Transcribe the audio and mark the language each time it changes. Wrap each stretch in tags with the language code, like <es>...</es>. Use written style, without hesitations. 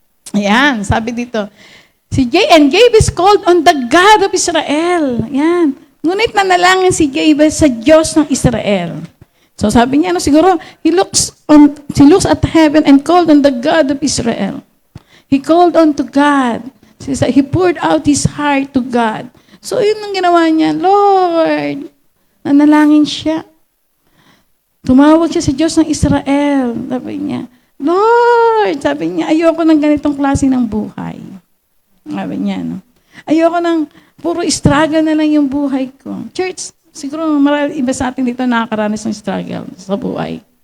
<tl>Ayan, sabi dito,</tl> <en>Jabez called on the God of Israel.</en> <tl>Ayan. Ngunit nanalangin si Jabez sa Diyos ng Israel. So sabi niya, siguro,</tl> <en>he looks at heaven and called on the God of Israel. He called on to God. He poured out his heart to God.</en> <tl>So yun ang ginawa niya, Lord, nanalangin siya. Tumawag siya sa Diyos ng Israel. Sabi niya, Lord, sabi niya, ayoko ng ganitong klase ng buhay. Sabi niya, no? Ayoko ng puro struggle na lang yung buhay ko. Church, siguro marami iba sa atin dito nakakaranas ng struggle sa buhay.</tl>